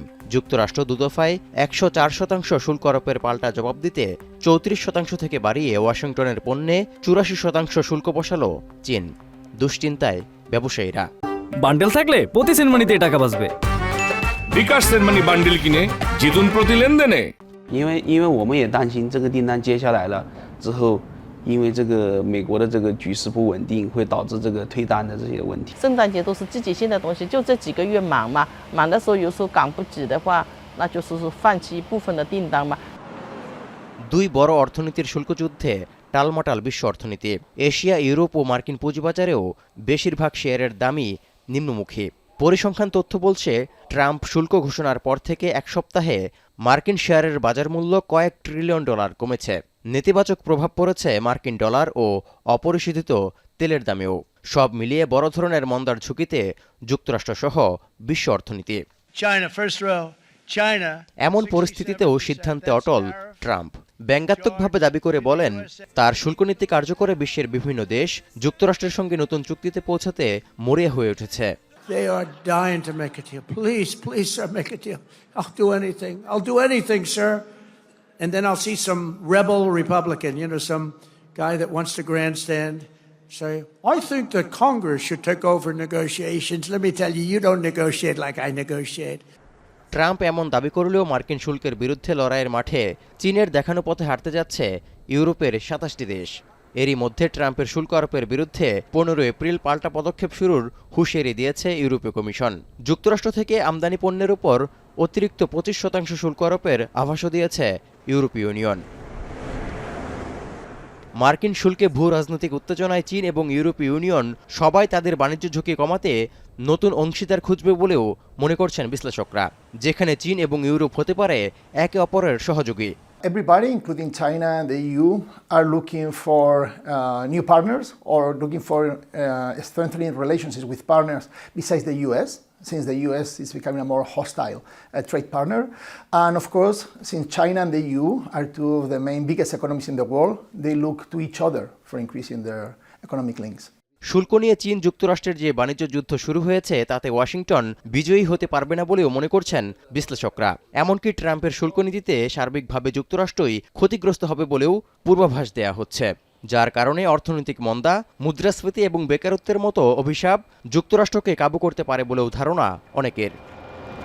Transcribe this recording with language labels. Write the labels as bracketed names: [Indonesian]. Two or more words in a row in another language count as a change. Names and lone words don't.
[Bangla] যুক্তরাষ্ট্র দুদফায় 104% শুল্ক আরোপের পাল্টা জবাব দিতে 34% থেকে বাড়িয়ে ওয়াশিংটনের পণ্যে 84% শুল্ক বসালো চীন। দুশ্চিন্তায় ব্যবসায়ীরা। বান্ডেল থাকলে প্রতি সেনমানিতে টাকা বাঁচবে। বিকাশ সেনমানি বান্ডেল কিনে জিতুন প্রতি লেনদেনে। [Chinese] 因为我们也担心这个订单接下来了之后，因为这个美国的这个局势不稳定，会导致这个退单的这些问题。圣诞节都是季节性的东西，就这几个月忙嘛，忙的时候有时候赶不及的话，那就是放弃一部分的订单嘛。 [Bangla] দুই বড় অর্থনীতির শুল্ক যুদ্ধে টালমাটাল বিশ্ব অর্থনীতি। এশিয়া, ইউরোপ ও মার্কিন পুঁজিবাজারেও বেশিরভাগ শেয়ারের দামই নিম্নমুখী। পরিসংখ্যান তথ্য বলছে, ট্রাম্প শুল্ক ঘোষণার পর থেকে এক সপ্তাহে মার্কিন শেয়ারের বাজার মূল্য কয়েক ট্রিলিয়ন ডলার কমেছে। নেতিবাচক প্রভাব পড়েছে মার্কিন ডলার ও অপরিশোধিত তেলের দামেও। সব মিলিয়ে বড় ধরনের মন্দার ঝুঁকিতে যুক্তরাষ্ট্রসহ বিশ্ব অর্থনীতি। এমন পরিস্থিতিতেও সিদ্ধান্তে অটল ট্রাম্প। ব্যঙ্গাত্মকভাবে দাবি করে বলেন, তার শুল্কনীতি কার্যকরে বিশ্বের বিভিন্ন দেশ যুক্তরাষ্ট্রের সঙ্গে নতুন চুক্তিতে পৌঁছাতে মরিয়া হয়ে উঠেছে। [English] They are dying to make a deal. Please, please, sir, make a deal. I'll do anything. I'll do anything, sir. And then I'll see some rebel Republican, some guy that wants to grandstand, say, I think that Congress should take over negotiations. Let me tell you, you don't negotiate like I negotiate. [Bangla] ট্রাম্প এমন দাবি করলেও মার্কিন শুল্কের বিরুদ্ধে লড়াইয়ের মাঠে চীনের দেখানো পথে হাঁটতে যাচ্ছে ইউরোপের 27টি দেশ। এরই মধ্যে ট্রাম্পের শুল্ক আরোপের বিরুদ্ধে 15 এপ্রিল পাল্টা পদক্ষেপ শুরুর হুঁশিয়ারি দিয়েছে ইউরোপীয় কমিশন। যুক্তরাষ্ট্র থেকে আমদানি পণ্যের উপর অতিরিক্ত 25% শুল্ক আরোপের আভাসও দিয়েছে ইউরোপীয় ইউনিয়ন। মার্কিন শুল্কে ভূ রাজনৈতিক উত্তেজনায় চীন এবং ইউরোপীয় ইউনিয়ন সবাই তাদের বাণিজ্য ঝুঁকি কমাতে নতুন অংশীদার খুঁজবে বলেও মনে করছেন বিশ্লেষকরা, যেখানে চীন এবং ইউরোপ হতে পারে একে অপরের সহযোগী। [English] Everybody, including China and the EU, are looking for new partners or looking for strengthening relationships with partners besides the US, since the US is becoming a more hostile trade partner. And of course, since China and the EU are two of the biggest economies in the world, they look to each other for increasing their economic links. [Bangla] শুল্ক নিয়ে চীন যুক্তরাষ্ট্রের যে বাণিজ্য যুদ্ধ শুরু হয়েছে তাতে ওয়াশিংটন বিজয়ী হতে পারবে না বলেও মনে করছেন বিশ্লেষকরা। এমনকি ট্রাম্পের শুল্ক নীতিতে সার্বিকভাবে যুক্তরাষ্ট্রই ক্ষতিগ্রস্ত হবে বলেও পূর্বাভাস দেয়া হচ্ছে, যার কারণে অর্থনৈতিক মন্দা, মুদ্রাস্ফীতি এবং বেকারত্বের মতো অভিশাপ যুক্তরাষ্ট্রকে কাবু করতে পারে বলেও ধারণা অনেকের।